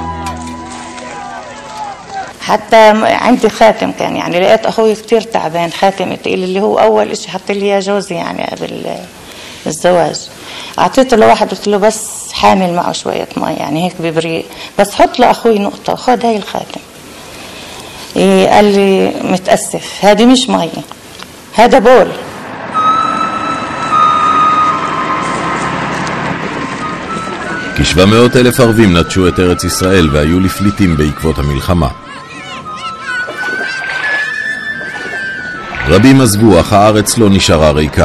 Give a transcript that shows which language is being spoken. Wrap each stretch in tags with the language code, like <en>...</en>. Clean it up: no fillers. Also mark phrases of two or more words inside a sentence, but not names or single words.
<ar>حتى عندي خاتم كان يعني لقيت اخوي كتير تعبان خاتم تقيل اللي هو اول اشي حط لي اياه جوزي يعني قبل الزواج. اعطيته لواحد قلت له بس حامل معه شوية مي يعني هيك ببريق بس حط لاخوي نقطة وخد هاي الخاتم. قال لي متأسف هذه مش مي هذا بول.</ar> <he>כ-700,000 ערבים נטשו את ארץ ישראל והיו לפליטים בעקבות המלחמה. רבים עזבו, אך הארץ לא נשארה ריקה.</he>